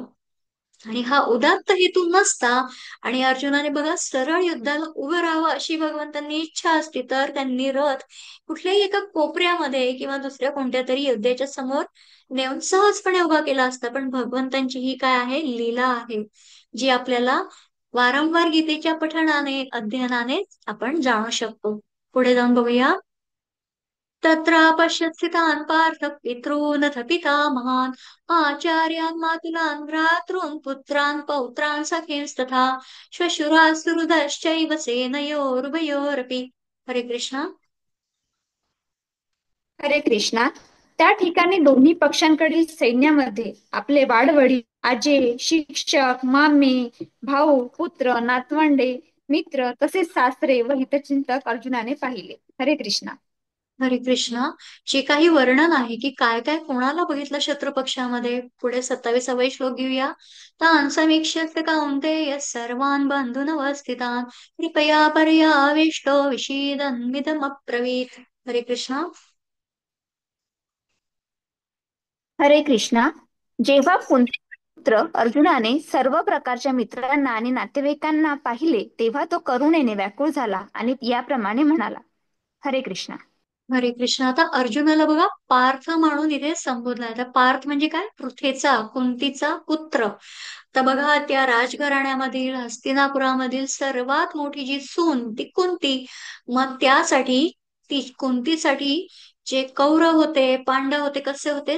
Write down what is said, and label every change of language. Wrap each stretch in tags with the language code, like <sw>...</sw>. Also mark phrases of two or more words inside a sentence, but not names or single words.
<mr>आणि हा उदात्त हेतू नसता, आणि अर्जुनाने बघा सरळ युद्धाला उभं राहावं अशी भगवंतांनी इच्छा असती तर त्यांनी रथ कुठल्याही एका कोपऱ्यामध्ये किंवा दुसऱ्या कोणत्या तरी योद्ध्याच्या समोर नेऊन सहजपणे उभा केला असता. पण भगवंतांची ही काय आहे? लीला आहे, जी आपल्याला वारंवार गीतेच्या पठणाने अध्ययनाने आपण जाणू शकतो. पुढे जाऊन बघूया.</mr> <sa>तत्र पश्यत्स्थितान् पार्थ पितॄनथ पितामहान् आचार्यान् मातुलान् भ्रातॄन् पुत्रान् पौत्रान् सखींस्तथा श्वशुरासुहृदश्चैव सेनयोरुभयोरपि. हरे कृष्णा. हरे कृष्णा.</sa> <mr>त्या ठिकाणी दोन्ही पक्षांकडील सैन्यामध्ये आपले वाडवडील, आजे, शिक्षक, मामे, भाऊ, पुत्र, नातवंडे, मित्र तसेच सासरे व हितचिंतक अर्जुनाने पाहिले.</mr> <sa>हरे कृष्णा. हरे कृष्णा.</sa> <mr>जे काही वर्णन आहे की काय काय कोणाला बघितलं शत्रू पक्षामध्ये, पुढे 27वा श्लोक घेऊया.</mr> <sa>तान् समीक्ष्य कौन्तेय सर्वान् बन्धूनवस्थितान् कृपया पर्यावेष्टो विषीदन्मिदमब्रवीत्. हरे कृष्णा. हरे कृष्णा.</sa> <mr>जेव्हा पुत्र अर्जुनाने सर्व प्रकारच्या मित्रांना आणि नातेवाईकांना पाहिले तेव्हा तो करुणेने व्याकुळ झाला आणि याप्रमाणे म्हणाला.</mr> <sa>हरे कृष्णा. हरे कृष्ण.</sa> <mr>आता अर्जुनाला बघा पार्थ म्हणून इथे संबोधलाय. आता पार्थ म्हणजे काय? पृथ्वीचा, कुंतीचा पुत्र. तर बघा त्या राजघराण्यामधील हस्तिनापुरामधील सर्वात मोठी जी सून ती कुंती. मग त्यासाठी ती कुंतीसाठी जे कौरव होते पांडव होते कसे होते?</mr>